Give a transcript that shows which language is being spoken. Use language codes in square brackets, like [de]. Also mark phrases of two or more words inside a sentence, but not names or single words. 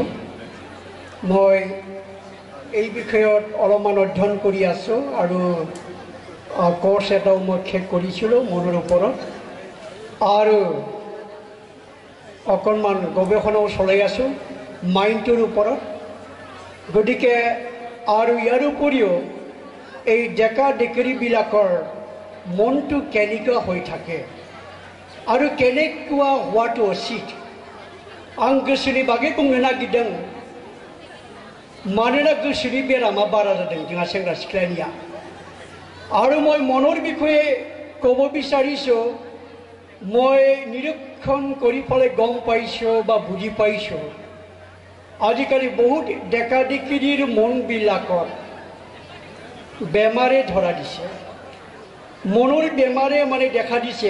[as] মই এই বিষয়ত অলপমান অধ্যয়ন কৰি আছোঁ আৰু কোৰ্চ এটাও মই শেষ কৰিছিলোঁ মনৰ ওপৰত, আৰু অকণমান গৱেষণাও চলাই আছোঁ মাইণ্ডটোৰ ওপৰত। গতিকে আৰু ইয়াৰ উপৰিও এই ডেকা ডেকেৰীবিলাকৰ মনটো কেনেকুৱা হৈ থাকে আৰু কেনেকুৱা হোৱাটো উচিত [brx] आं गोसोनि बागै बुंनो नागिरदों। मानोना गोसोनि बेरामा बारा जादों जोंहा सेंग्रा सिख्लानिया। [as] आरो মই মনৰ বিষয়ে ক'ব বিচাৰিছোঁ। মই নিৰীক্ষণ কৰি পেলাই গম পাইছোঁ বা বুজি পাইছোঁ আজিকালি বহুত ডেকা ডেকিৰিৰ মনবিলাকত বেমাৰে ধৰা দিছে, মনৰ বেমাৰে মানে দেখা দিছে।